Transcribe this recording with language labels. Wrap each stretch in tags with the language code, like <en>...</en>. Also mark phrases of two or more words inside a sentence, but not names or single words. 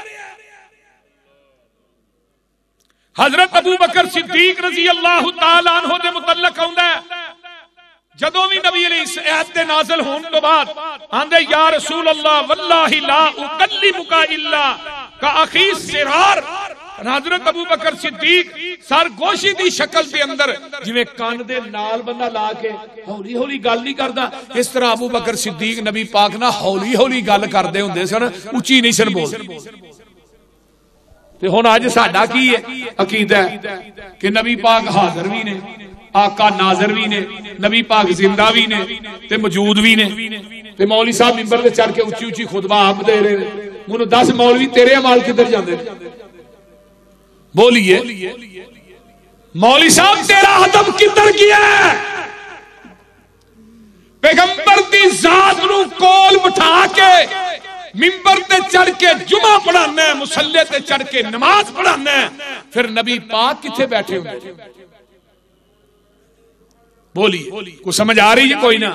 <pa>حضرت ابو بکر صدیق</pa> <ar>رضی اللہ تعالی عنہ</ar> <pa>دے متعلق ہوندا ہے جدوں بھی نبی علیہ الصلوۃ دے نازل ہون تو بعد آندے</pa> <ar>یا رسول اللہ واللہ لا اکلمک الا کاخی سرار.</ar> <pa>حضرت ابو بکر صدیق سرگوشی دی شکل دے اندر جویں کان دے نال بندہ لا کے ہولی ہولی گل نہیں کردا اس طرح ابو بکر صدیق نبی پاک نہ ہولی ہولی گل کردے ہوندے سن اونچی نہیں سن بولدے. تے ہن اج ساڈا کی ہے عقیدہ ہے کہ نبی پاک حاضر بھی نے آقا ناظر بھی نے نبی پاک زندہ بھی نے تے موجود بھی نے تے مولوی صاحب منبر تے چڑھ کے اونچی اونچی خطبہ آپ دے رہے ہیں. مینوں دس مولوی تیرے اعمال کدھر جاندے نے بولیے مولوی صاحب تیرا ادب کدھر گیا ہے؟ پیغمبر دی ذات نو کول بٹھا کے منبر تے چڑھ کے جمعہ پڑھانا ہے مصلی تے چڑھ کے نماز پڑھانا ہے پھر نبی پاک کتھے بیٹھے ہوئے بولیے کوئی سمجھ آ رہی ہے کوئی نہ.</pa>